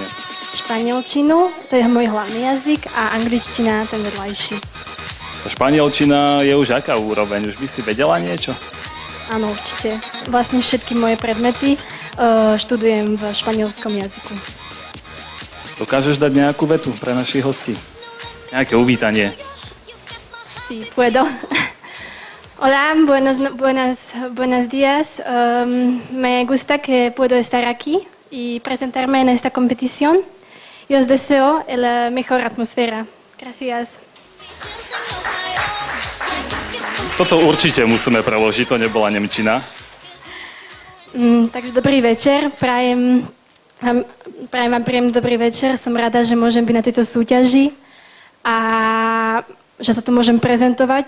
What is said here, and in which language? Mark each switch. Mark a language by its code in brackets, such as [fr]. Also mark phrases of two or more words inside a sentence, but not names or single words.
[sk] Španielčinu, to je môj hlavný jazyk, a angličtina ten vedľajší. Španielčina je už aká úroveň? Už by si vedela niečo? Áno, určite. Vlastne všetky moje predmety študujem v španielskom jazyku. Dokážeš dať nejakú vetu pre našich hostí? Nejaké uvítanie? [es] Sí, puedo. Hola, buenos días. Me gusta que puedo estar aquí y presentarme en esta competición. Y os deseo la mejor atmosfera. Gracias. [sk] Toto určite musíme preložiť, to nebola nemčina. Takže dobrý večer, prajem vám príjemný dobrý večer. Som rada, že môžem byť na tejto súťaži a že sa tu môžem prezentovať.